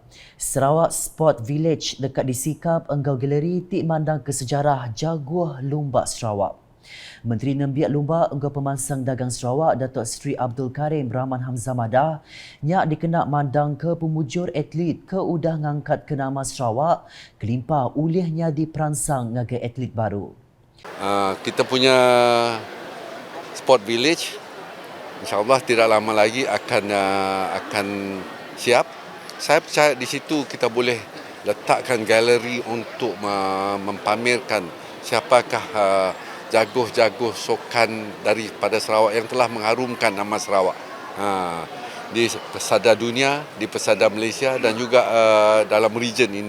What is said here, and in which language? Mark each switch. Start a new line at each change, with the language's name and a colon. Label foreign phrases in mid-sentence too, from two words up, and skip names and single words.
Iban: Sarawak Sport Village dekat di Sikap enggau galeri tik mandang ke sejarah jaguh lumbak Sarawak. Menteri Nembiak Lumba Enggau Pemansang Dagang Sarawak Datuk Seri Abdul Karim Rahman Hamzah Madah nyak dikenak mandang ke pemujur atlet ke udah ngangkat ke nama Sarawak kelimpah ulihnya diperansang ngagai atlet baru.
Malay: Kita punya Sport Village insyaAllah tidak lama lagi akan siap. Saya percaya di situ kita boleh letakkan galeri untuk mempamerkan siapakah jaguh-jaguh sokan daripada Sarawak yang telah mengharumkan nama Sarawak di pesada dunia, di pesada Malaysia dan juga dalam region ini.